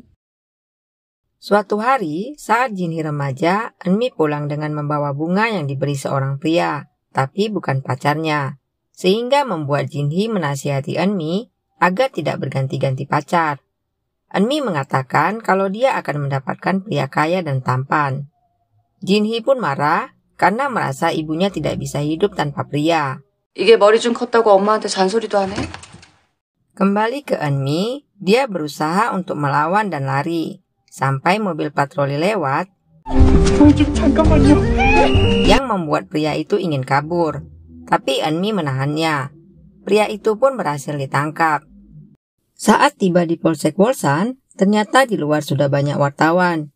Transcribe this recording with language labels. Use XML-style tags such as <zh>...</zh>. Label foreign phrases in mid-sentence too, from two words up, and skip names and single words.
<id>Suatu hari, saat Jinhee remaja, Eunmi pulang dengan membawa bunga yang diberi seorang pria, tapi bukan pacarnya. Sehingga membuat Jinhee menasihati Eunmi agar tidak berganti-ganti pacar. Eunmi mengatakan kalau dia akan mendapatkan pria kaya dan tampan. Jinhee pun marah karena merasa ibunya tidak bisa hidup tanpa pria.</id> <ko>이게 머리 좀 컸다고 엄마한테 잔소리도 하네?</ko> <id>Kembali ke Eunmi, dia berusaha untuk melawan dan lari. Sampai mobil patroli lewat, yang membuat pria itu ingin kabur. Tapi Eunmi menahannya. Pria itu pun berhasil ditangkap. Saat tiba di Polsek Wolsan, ternyata di luar sudah banyak wartawan.</id>